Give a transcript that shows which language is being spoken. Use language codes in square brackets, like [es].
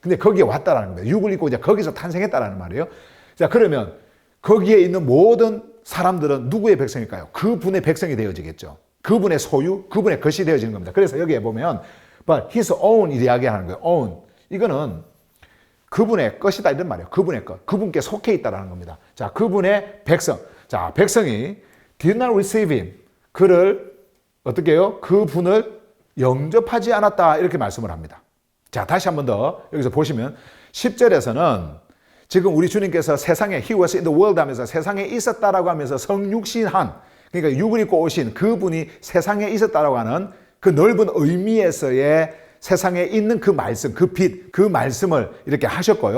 [ko] 근데 거기에 왔다라는 거예요. 육을 입고 이제 거기서 탄생했다라는 말이에요. 자, 그러면 거기에 있는 모든 사람들은 누구의 백성일까요? 그분의 백성이 되어지겠죠. 그분의 소유, 그분의 것이 되어지는 겁니다. 그래서 여기에 보면 [en] but his own [ko] 이야기하는 거예요. [en] own. [ko] 이거는 그분의 것이다 이런 말이에요. 그분의 것. 그분께 속해 있다라는 겁니다. 자, 그분의 백성. 자, 백성이 [en] did not receive him. [ko] 그를 어떻게 해요? 그분을 영접하지 않았다 이렇게 말씀을 합니다. 자, 다시 한 번 더 여기서 보시면 10절에서는 지금 우리 주님께서 세상에 [en] he was in the world [ko] 하면서 세상에 있었다라고 하면서 성육신한, 그러니까 육을 입고 오신 그분이 세상에 있었다라고 하는 그 넓은 의미에서의 세상에 있는 그 말씀, 그 빛, 그 말씀을 이렇게 하셨고요.